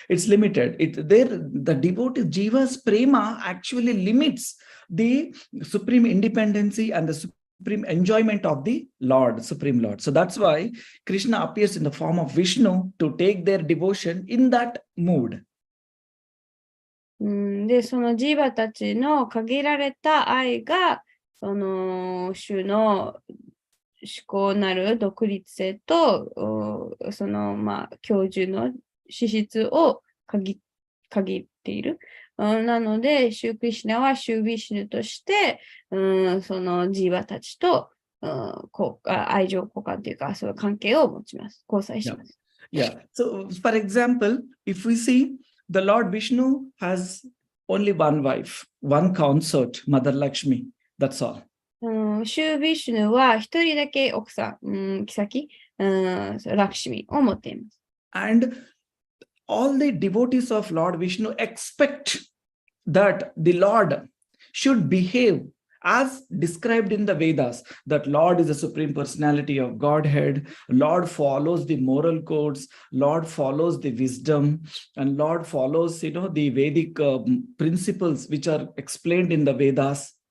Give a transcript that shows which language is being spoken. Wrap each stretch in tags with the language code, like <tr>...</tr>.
<en>The devotee Jiva's prema actually limits the supreme independency and the supreme enjoyment of the Lord, Supreme Lord. So that's why Krishna appears in the form of Vishnu to take their devotion in that mood.</en> <ja>で、そのジーバたちの限られた愛が、その種の思考なる独立性と、その、教授の資質を限っている。なので、シュークリシュナはシュービシュヌとして、そのジーバたちと愛情交換というか、そういう関係を持ちます。交際します。</ja> <en>Yeah. So, for example, if we see the Lord Vishnu has only one wife, one consort, Mother Lakshmi. That's all.</en> <ja>シュービシュヌは一人だけ奥さん、妃、ラクシミを持っています。</ja> <en>And all the devotees of Lord Vishnu expect that the Lord should behave as described in the Vedas, that Lord is the supreme personality of Godhead, Lord follows the moral codes, Lord follows the wisdom, and Lord follows, the Vedic principles which are explained in the Vedas.</en>